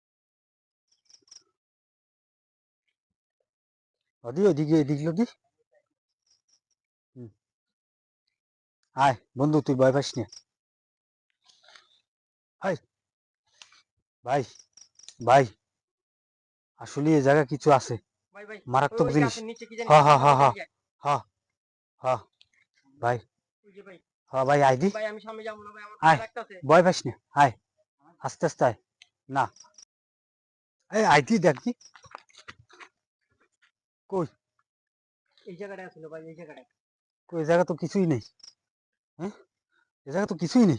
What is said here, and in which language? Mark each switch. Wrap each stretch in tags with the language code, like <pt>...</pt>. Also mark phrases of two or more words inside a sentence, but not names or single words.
<bn>লদি ওইদিকে এদিক লদি। হুম, আয় বন্ধু, তুই ভয় পাইস না। হাই ভাই, ভাই আসলে এই জায়গা কিছু আছে, ভাই ভাই ওই মারাত্মক ওই জিনিস। গাছের নিচে কি জানি হ হ সাদা হ সাদা হ দেখা যায়। হ হ, ভাই, ওই যে ভাই। হ ভাই, আয় দি, ভাই আমি সামনে যাবো না ভাই, আমার আয়, ভয় লাগতেছে। ভয় পাইস না, আয়, আস্তে আস্তে আয়, না, এই আয় দি দেখবি। কই? এই জায়গাটায় আসলো ভাই, এই জায়গাটায়। কই এই জায়গা তো কিছুই নেই। হ্যাঁ, এই জায়গা তো কিছুই নেই,</bn>